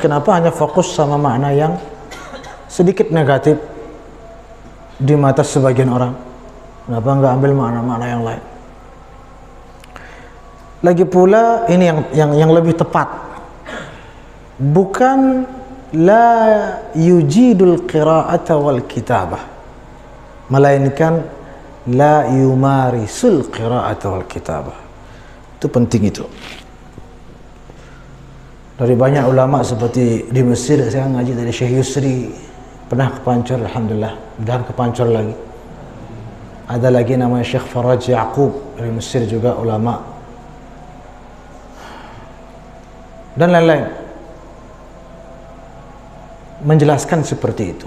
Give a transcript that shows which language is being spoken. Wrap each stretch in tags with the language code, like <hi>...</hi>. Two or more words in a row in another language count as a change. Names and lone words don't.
<id>Kenapa hanya fokus sama makna yang sedikit negatif di mata sebagian orang? Kenapa enggak ambil makna-makna yang lain? Lagi pula ini yang lebih tepat.</id> <ar>Bukan لا يجيد القراءة والكتابة, melainkan لا يمارس القراءة والكتابة.</ar> <id>Itu penting itu. Dari banyak ulama seperti di Mesir, saya ngaji dari Syekh Yusri, pernah ke Pancur, alhamdulillah, dan ke Pancur lagi. Ada lagi namanya Syekh Faraj Yaqub dari Mesir juga ulama, dan lain-lain, menjelaskan seperti itu.</id>